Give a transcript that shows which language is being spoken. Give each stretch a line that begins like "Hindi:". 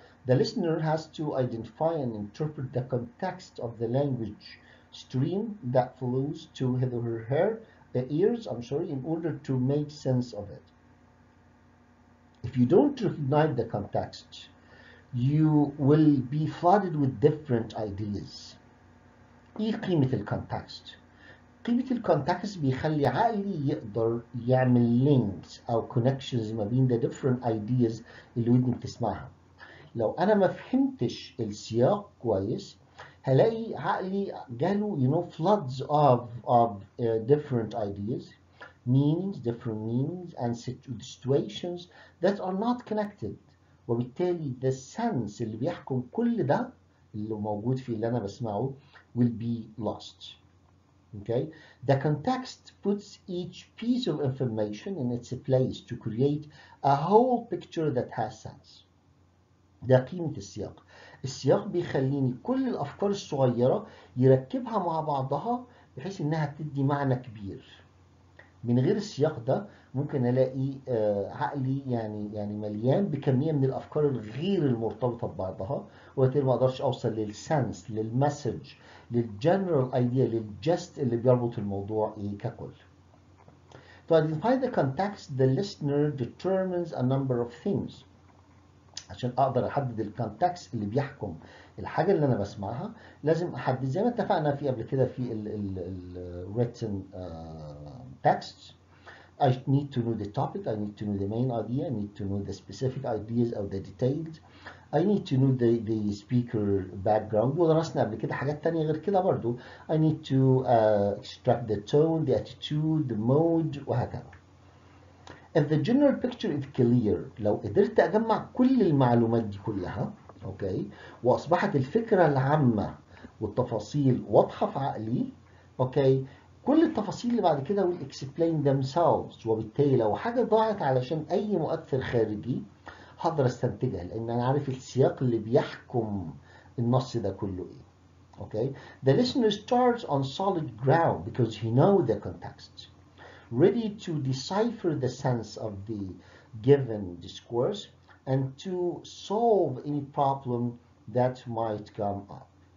English: The listener has to identify and interpret the context of the language stream that flows to his or her ears, in order to make sense of it. If you don't recognize the context, you will be flooded with different ideas.
Arabic: ايه قيمة الكونتكست؟ قيمة الكونتكست بيخلي عقلي يقدر يعمل links أو connections ما بين
English: the different ideas
Arabic: اللي ودني بتسمعها. لو أنا ما فهمتش السياق كويس هلاقي عقلي جاله
English: floods of different ideas, different meanings and situations that are not connected.
Arabic: وبالتالي
English: the sense
Arabic: اللي بيحكم كل ده اللي موجود في اللي أنا بسمعه
English: will be lost. Okay, the context puts each piece of information in its place to create a whole picture that has sense.
Arabic: ده قيمة السياق. السياق بيخليني كل الأفكار الصغيرة يركبها مع بعضها بحيث إنها تدي معنى كبير. من غير السياق ده ممكن ألاقي عقلي يعني مليان بكمية من الأفكار الغير المرتبطة ببعضها، وبالتالي ما أقدرش أوصل للسنس، للمسج، للجنرال ايديا، للجست اللي بيربط الموضوع ككل.
English: To identify the context, the listener determines a number of things.
Arabic: عشان اقدر احدد الكونتكست اللي بيحكم الحاجه اللي انا بسمعها لازم احدد زي ما اتفقنا في قبل كده في ال written text.
English: I need to know the topic, I need to know the main idea, I need to know the specific ideas or the details. I need to know the speaker background.
Arabic: ودرسنا قبل كده حاجات تانية غير كده برضو.
English: I need to extract the tone, the attitude, the mood
Arabic: وهكذا.
English: If the general picture is clear،
Arabic: لو قدرت أجمع كل المعلومات دي كلها، أوكي، وأصبحت الفكرة العامة والتفاصيل واضحة في عقلي، أوكي، كل التفاصيل اللي بعد كده
English: will explain themselves،
Arabic: وبالتالي لو حاجة ضاعت علشان أي مؤثر خارجي هقدر استنتجها، لأن أنا عارف السياق اللي بيحكم النص ده كله إيه.
English: Okay, the listener starts on solid ground because he knows the context, ready to decipher the sense of the given discourse and to solve any problem that might come up.